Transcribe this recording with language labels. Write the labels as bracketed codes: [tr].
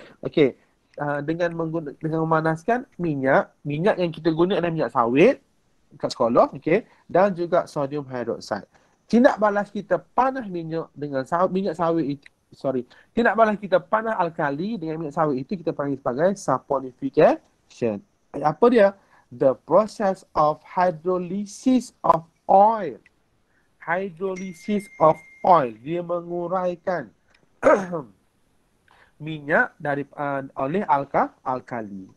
[ms] Okey, dengan memanaskan minyak yang kita guna adalah minyak sawit kat sekolah, okey, dan juga sodium hydroxide. Tindak balas kita panas minyak dengan minyak sawit itu, tindak balas kita panas alkali dengan minyak sawit itu kita panggil sebagai saponification. Apa dia? [en] The process of hydrolysis of oil. Hydrolysis of oil. [ms] Dia menguraikan minyak dari oleh alkali.